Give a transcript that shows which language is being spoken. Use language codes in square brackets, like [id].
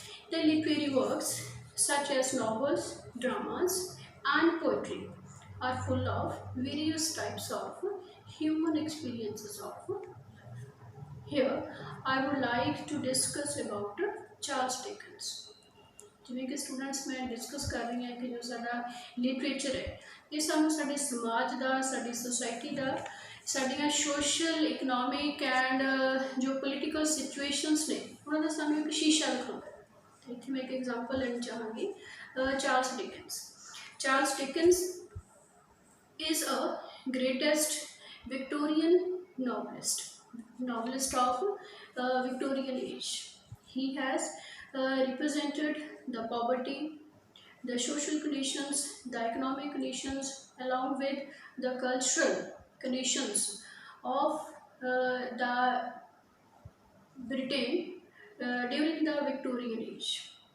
[en] The literary works such as novels, dramas, and poetry are full of various types of human experiences of life. Here, I would like to discuss about Charles Dickens. [pa] ਜਿਵੇਂ ਕਿ students ਮੈਂ discuss ਕਰ ਰਹੀ ਹਾਂ ਕਿ ਜੋ ਸਾਡਾ literature ਹੈ ਇਹ ਸਾਨੂੰ ਸਾਡੇ ਸਮਾਜ ਦਾ ਸਾਡੀ ਸੋਸਾਇਟੀ ਦਾ ਸਾਡੀਆਂ ਸੋਸ਼ਲ ਇਕਨੋਮਿਕ ਐਂਡ ਜੋ ਪੋਲੀਟੀਕਲ ਸਿਚੁਏਸ਼ਨਸ ਨੇ ਉਹਨਾਂ ਦਾ ਸਾਨੂੰ ਇੱਕ ਸ਼ੀਸ਼ਾ ਦਿਖਾਉਂਦਾ ਹੈ। ਇੱਥੇ ਮੈਂ ਇੱਕ ਐਗਜ਼ਾਮਪਲ ਲੈਣੀ ਚਾਹਾਂਗੀ Charles ਡਿਕਨਸ। [en] Charles Dickens is a greatest Victorian novelist of Victorian age. He has represented the poverty, the social conditions, the economic conditions, along with the cultural conditions of the Britain during the Victorian age.